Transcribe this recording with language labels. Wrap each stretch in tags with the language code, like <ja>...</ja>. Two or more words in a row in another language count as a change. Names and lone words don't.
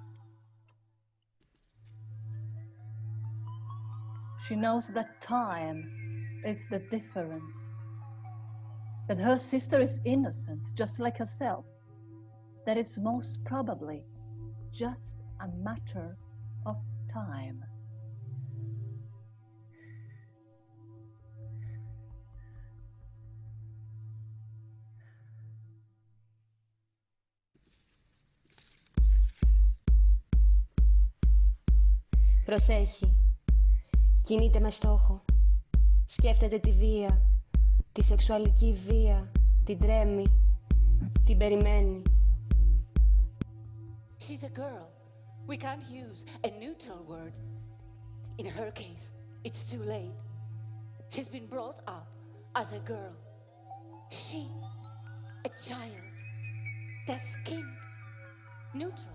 <en>She knows that time is the difference, that her sister is innocent, just like herself, that it's most probably just a matter of time.</en> <el>Προσέχει, κινείται με στόχο. Σκέφτεται τη βία, τη σεξουαλική βία, την τρέμει, την περιμένει.</el> <en>She's a girl. We can't use a neutral word. In her case, it's too late. She's been brought up as a girl. She, a child, dark-skinned, neutral.</en>